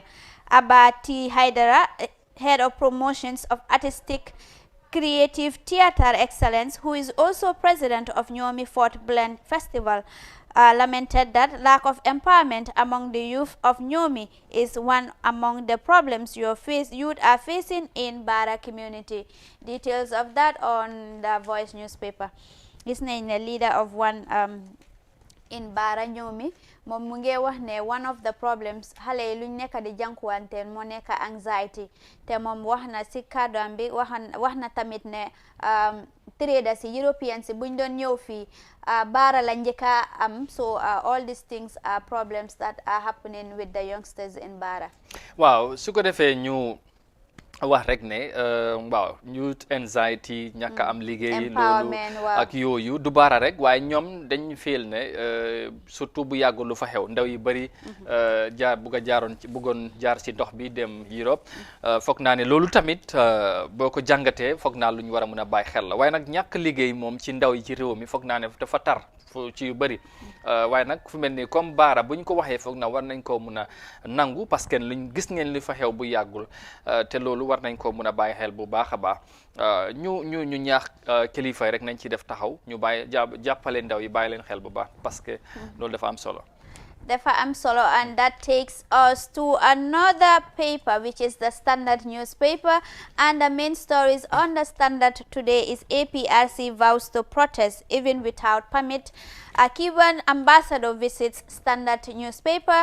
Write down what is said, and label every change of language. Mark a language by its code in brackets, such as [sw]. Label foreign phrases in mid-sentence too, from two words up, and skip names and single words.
[en] Abati Haidara, head of promotions of artistic creative theater excellence, who is also president of Nyomi Fort Blend Festival, lamented that lack of empowerment among the youth of Nyomi is one among the problems youth are facing in Bara community. Details of that on the Voice newspaper. His name, the leader of one in Bara Nyomi, [wo] moom mu ngi wax ne [en] one of the problems [wo] xale yi luñ nekk di jànkuwanteel moo nekk anxiety te moom wax na si kàddoom bi wax na tamit ne traders yi Europeans yi buñ doon ñëw fii Bara la njëkk a am [en] so all these things are problems that are happening with the youngsters in Bara. [wo] Waaw su ko defee ñu wax rek ne waaw [en] youth anxiety [wo] ñàkk am liggéey loolu ak yooyu du Bara rek waaye ñoom dañ feel ne surtout bu yàggul lu fa xew ndaw yi bëri bëggoon jaar ci dox bi dem Europe foog naa ne loolu tamit boo ko jàngatee foog naa lu ñu war a mën a bàyyi xel la waaye nag ñàkk liggéey moom ci ndaw yi ci réew mi foog naa ne dafa tar fu ci yu bëri waaye nag fu mel ni comme Bara bu ñu ko waxee foog na war nañ koo mun a nangu [fr] parce que [wo] luñ gis ngeen li fa xew bu yàggul te loolu war nañ ko mun a bàyyi xel bu baax a baax ñu ñaax kilifa yi rek nañ ci def taxaw ñu bàyyi jàppale ndaw yi bàyyi leen xel bu baax [fr] parce que [wo] loolu dafa am solo. [en] And that takes us to another paper, which is the Standard newspaper, and the main stories on the Standard today is APRC vows to protest even without permit. A Cuban ambassador visits Standard newspaper.